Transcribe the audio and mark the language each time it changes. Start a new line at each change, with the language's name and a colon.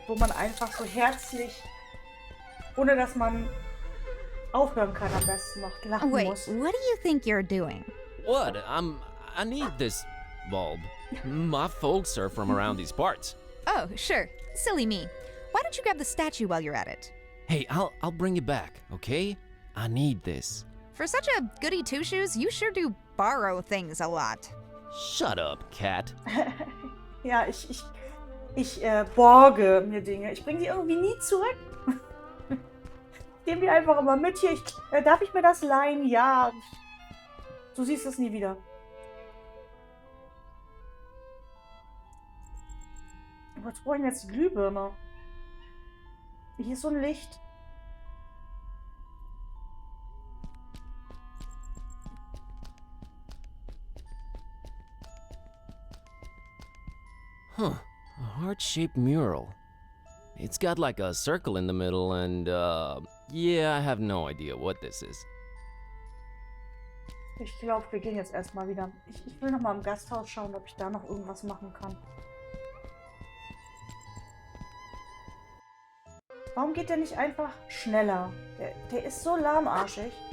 German: wo man einfach so herzlich, ohne dass man aufhören kann, am besten noch lachen
English: Wait,
German: muss.
English: what do you think you're doing? What? I need this bulb. My folks are from around these parts. Oh, sure. Silly me. Why don't you grab the statue while you're at it? Hey, I'll bring it back, okay? I need this. For such a goody two-shoes, you sure do borrow things a lot. Shut up, cat.
German: Ja, ich borge mir Dinge. Ich bringe die irgendwie nie zurück. Geben die einfach immer mit hier. Darf ich mir das leihen? Ja. Du siehst es nie wieder. Was brauche ich denn jetzt die Glühbirne? Hier ist so ein Licht.
English: Huh, a heart-shaped mural. It's got like a circle in the middle and, yeah, I have no idea what this is.
German: Ich glaube, wir gehen jetzt erstmal wieder. Ich will noch mal im Gasthaus schauen, ob ich da noch irgendwas machen kann. Warum geht der nicht einfach schneller? Der ist so lahmarschig.